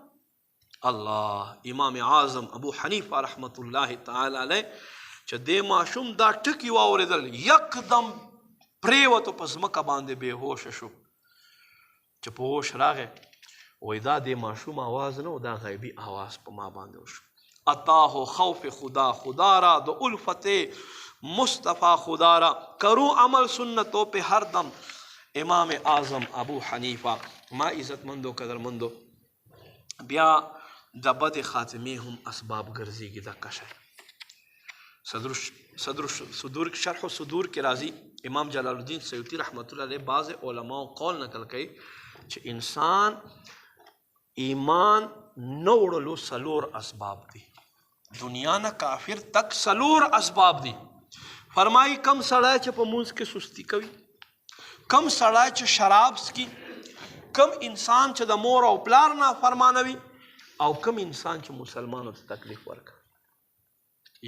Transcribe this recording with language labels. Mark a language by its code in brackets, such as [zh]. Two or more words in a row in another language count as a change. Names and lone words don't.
[ps] الله امام اعظم ابو حنیفه [ar] رحمت الله تعالی علیه [ps] چې دې ماشوم دا ټکي واورېدل، یکدم پرېوتو په ځمکه باندې بېهوشه شو. چې په هوش راغی وایي دا دې ماشوم آواز نه و، دا غیبي آواز په ما باندې وشو. [ur] عطاه خوف خدا را د الفت مصطفیٰ خدا را، کرو عمل سنتوں پہ ہر دم امام اعظم ابو حنیفہ. [ps] ما عزتمندو قدرمندو بیا د بد خاتمې هم اسباب ګرځېږي. دا کشی صدور شرح صدور کې راځي، امام جلال الدین سیوطي [ar] رحمت الله علیه [ps] بعض علماء قول نقل کوي چې انسان ایمان نه وړلو څلور اسباب دي، دنیا نه کافر تک څلور اسباب دي. فرمایي کم سړی چې په مونځ کې سستی کوي، کم سړی چې شراب څکي، کم انسان چې د مور او پلار نافرمانه وي، او کم انسان چې مسلمانو ته تکلیف ورکوي.